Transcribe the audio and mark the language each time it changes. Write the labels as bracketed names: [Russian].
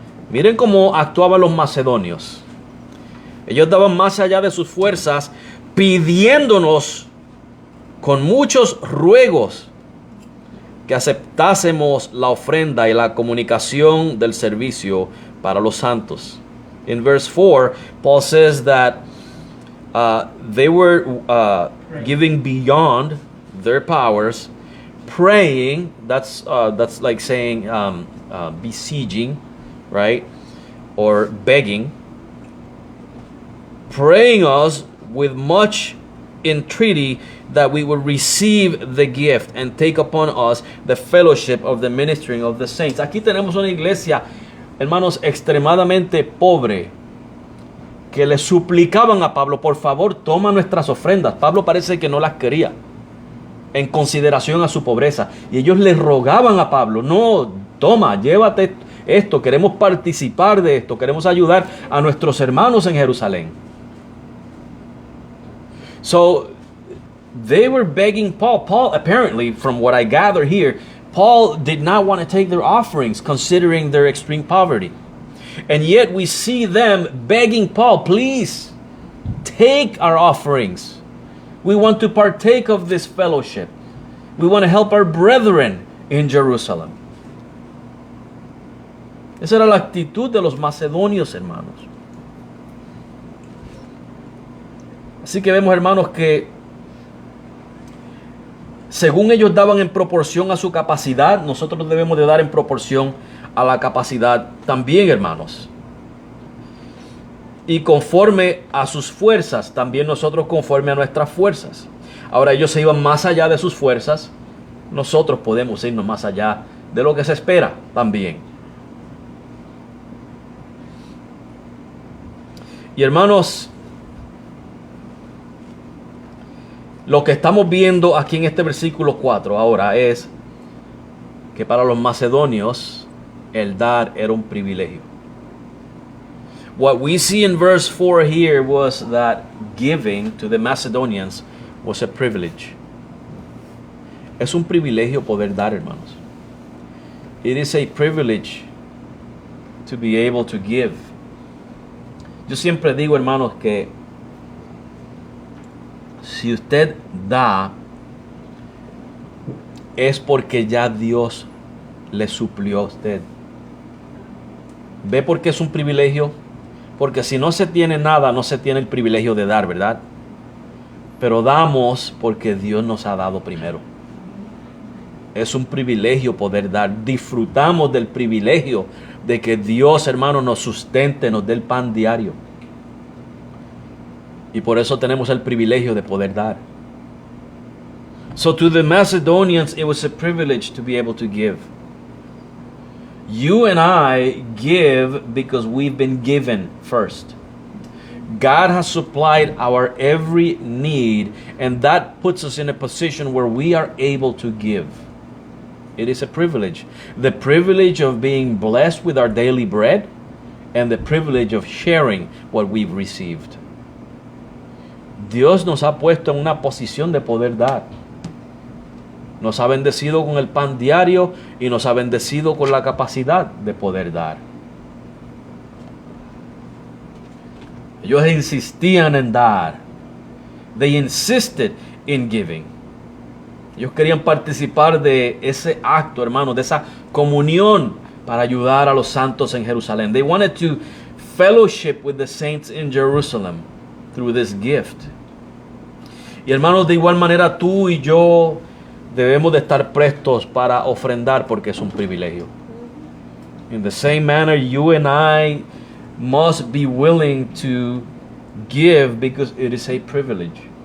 [Spanish] Miren cómo actuaban los macedonios. Ellos daban más allá de sus fuerzas, pidiéndonos con muchos ruegos que aceptásemos la ofrenda y la comunicación del servicio para los santos. [English] In verse 4, Paul says that they were giving beyond their powers, praying. That's like saying besieging, right? Or begging. Praying us with much entreaty that we would receive the gift and take upon us the fellowship of the ministering of the saints. [Spanish] Aquí tenemos una iglesia, hermanos, extremadamente pobre, que le suplicaban a Pablo: por favor, toma nuestras ofrendas. Pablo parece que no las quería, en consideración a su pobreza. Y ellos le rogaban a Pablo: no, toma, llévate esto, queremos participar de esto, queremos ayudar a nuestros hermanos en Jerusalén. [English] So they were begging Paul. Paul, apparently, from what I gather here, Paul did not want to take their offerings, considering their extreme poverty. And yet we see them begging Paul: please, take our offerings. We want to partake of this fellowship. We want to help our brethren in Jerusalem. [Spanish] Esa era la actitud de los macedonios, hermanos. Así que vemos, hermanos, que según ellos daban en proporción a su capacidad, nosotros debemos de dar en proporción a la capacidad también, hermanos. y conforme a sus fuerzas, también nosotros conforme a nuestras fuerzas. Ahora ellos se iban más allá de sus fuerzas, nosotros podemos irnos más allá de lo que se espera también. Y hermanos, lo que estamos viendo aquí en este versículo 4 ahora es que para los macedonios el dar era un privilegio. [English] What we see in verse 4 here was that giving to the Macedonians was a privilege. [Spanish] Es un privilegio poder dar, hermanos. [English] It is a privilege to be able to give. [Spanish] Yo siempre digo, hermanos, que si usted da, es porque ya Dios le suplió a usted. ¿Ve por qué es un privilegio? Porque si no se tiene nada, no se tiene el privilegio de dar, ¿verdad? Pero damos porque Dios nos ha dado primero. Es un privilegio poder dar. Disfrutamos del privilegio de que Dios, hermano, nos sustente, nos dé el pan diario. Y por eso tenemos el privilegio de poder dar. [English] So to the Macedonians, it was a privilege to be able to give. You and I give because we've been given first. God has supplied our every need, and that puts us in a position where we are able to give. It is a privilege. The privilege of being blessed with our daily bread, and the privilege of sharing what we've received. [Spanish] Dios nos ha puesto en una posición de poder dar. Nos ha bendecido con el pan diario y nos ha bendecido con la capacidad de poder dar. Ellos insistían en dar. [English] They insisted in giving. [Spanish] Ellos querían participar de ese acto, hermanos, de esa comunión para ayudar a los santos en Jerusalén. [English] They wanted to fellowship with the saints in Jerusalem through this gift. [Spanish] Y hermanos, de igual manera tú y yo debemos de estar prestos para ofrendar porque es un privilegio. [English] In the same manner, you and I must be willing to give because it is a privilege.